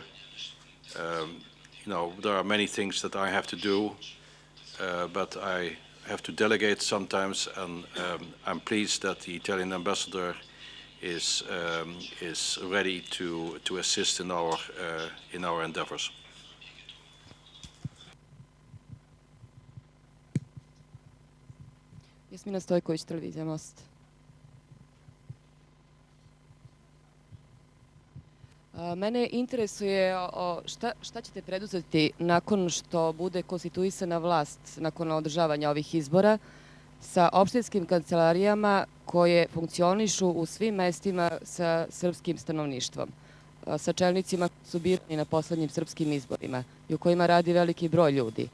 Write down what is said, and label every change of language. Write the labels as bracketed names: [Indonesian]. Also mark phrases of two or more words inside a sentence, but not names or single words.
[English] You know, there are many things that I have to do, but I have to delegate sometimes, and I'm pleased that the Italian ambassador is ready to assist in our endeavors. [Serbian] Jasmina Stojković, televizija Most. Mene interesuje šta ćete preduzeti nakon što bude konstituisana vlast, nakon održavanja ovih izbora, sa opštinskim kancelarijama koje funkcionišu u svim mestima sa srpskim stanovništvom, sa čelnicima koji su birani na poslednjim srpskim izborima i u kojima radi veliki broj ljudi.